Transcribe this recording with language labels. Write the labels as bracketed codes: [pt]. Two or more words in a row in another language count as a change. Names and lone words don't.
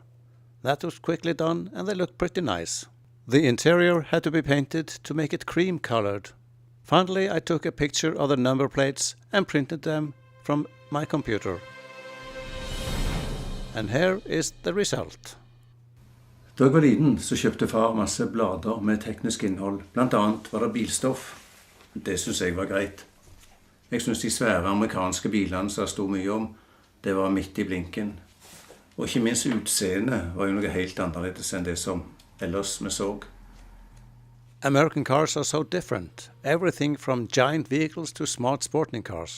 [en] That was quickly done and they looked pretty nice. The interior had to be painted to make it cream colored. Finally, I took a picture of the number plates and printed them from my computer. And here is the result. [no] Da jeg var liten, så kjøpte far masse blader med teknisk innhold. Blant annet var det bilstoff. Det synes jeg var greit. Jeg synes de svære amerikanske bilene som det stod mye om, det var midt i blinken. Og ikke minst utseendet var jo noe helt annerledes enn det som ellers vi så. [en] American cars are so different. Everything from giant vehicles to smart sporting cars.